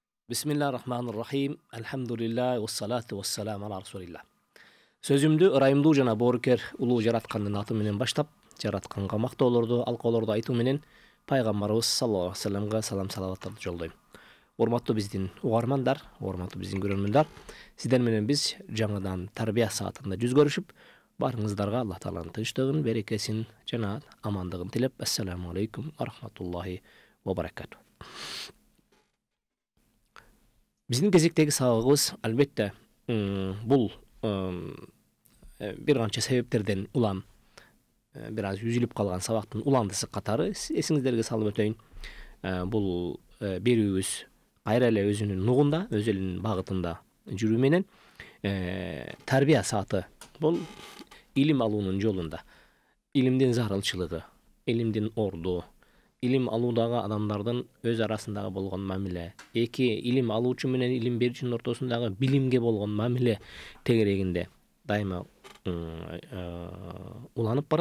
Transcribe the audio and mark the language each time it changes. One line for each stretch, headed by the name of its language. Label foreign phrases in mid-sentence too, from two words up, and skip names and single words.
Arabic: بسم الله الرحمن الرحيم. الحمد لله والصلاة والسلام على رسول الله.
Kyrgyz: Sözümdü ырайымдуу жана боорукер улуу жараткандын аты менен баштап, жаратканга мактоолорду, алкоолорду айтуу менен пайгамбарыбыз
Arabic: صلى الله عليه وسلم
Kyrgyz: салам салаваттарды жолдойм. Урматтуу биздин угармандар, урматтуу биздин көрөрмандар, сиздер менен биз жаңадан тарбия саатында жүз көрүшүп, барыңыздарга Аллах Тааланын тынчтыгын, берекесин жана амандыгын тилеп,
Arabic: السلام عليكم ورحمة الله وبركاته.
Kyrgyz: Биздин кезектеги сабагыбыз албетте бул бир канча себептерден улам бир аз үзүлүп калган сабактын уландысы катары эсиңиздерге салып өтөйүн. Бул берүүбүз кайра эле өзүнүн нугунда, өз элинин багытында жүрүү менен тарбия сааты бул илим алуунун жолунда, илимдин зарылчылыгы, илимдин орду, илим алуудагы адамдардын өз арасындагы болгон мамиле, эки илим алуучу менен илим берүүчүнүн ортосундагы билимге болгон мамиле тегерегинде дайыма уланып барат.